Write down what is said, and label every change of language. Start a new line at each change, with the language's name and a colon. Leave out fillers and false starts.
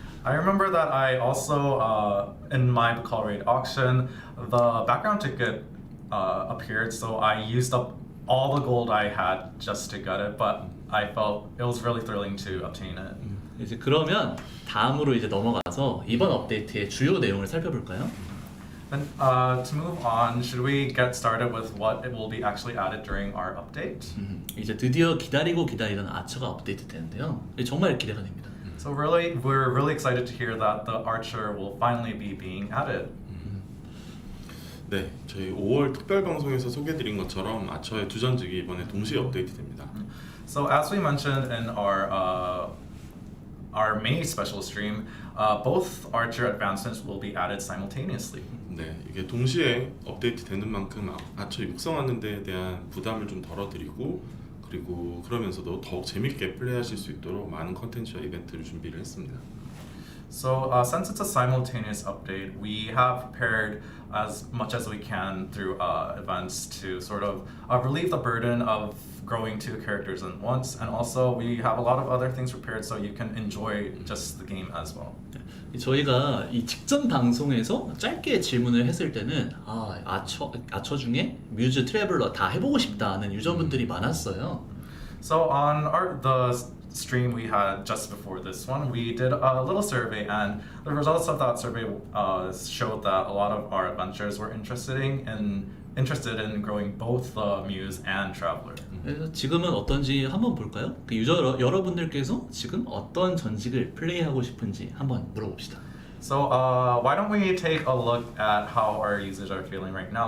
English: I remember that I also, in my Bacall rate auction, the background ticket appeared, so I used up all the gold I had just to get it, but I felt it was really thrilling to obtain it.
Korean: 이제 그러면 다음으로 이제 넘어가서 이번 업데이트의 주요 내용을 살펴볼까요?
English: Then to move on, should we get started with what it will be actually added during our update?
Korean: 이제 드디어 기다리던 아처가 업데이트 되는데요. 정말 기대가 됩니다.
English: So really, we're really excited to hear that the Archer will finally be being added.
Korean: 네, 저희 5월 특별 방송에서 소개드린 것처럼 아처의 두 전직이 이번에 동시에 업데이트됩니다.
English: So as we mentioned in our May special stream, both Archer advancements will be added simultaneously.
Korean: 네, 이게 동시에 업데이트되는 만큼 아처 육성하는 데에 대한 부담을 좀 덜어드리고 그리고 그러면서도 더욱 재밌게 플레이하실 수 있도록 많은 컨텐츠와 이벤트를 준비를 했습니다.
English: So since it's a simultaneous update, we have prepared as much as we can through events to sort of relieve the burden of growing two characters at once, and also we have a lot of other things prepared so you can enjoy just the game as well.
Korean: 저희가 이 직전 방송에서 짧게 질문을 했을 때는 아처 중에 뮤즈 트래블러 다 해보고 싶다는 유저분들이 많았어요.
English: So on the stream we had just before this one, we did a little survey, and the results of that survey showed that a lot of our adventurers were interested in growing both the Muse and Traveler.
Korean: 그래서 지금은 어떤지 한번 볼까요? 그 유저 여러분들께서 지금 어떤 전직을 플레이하고 싶은지 한번 물어봅시다.
English: So why don't we take a look at how our users are feeling right now?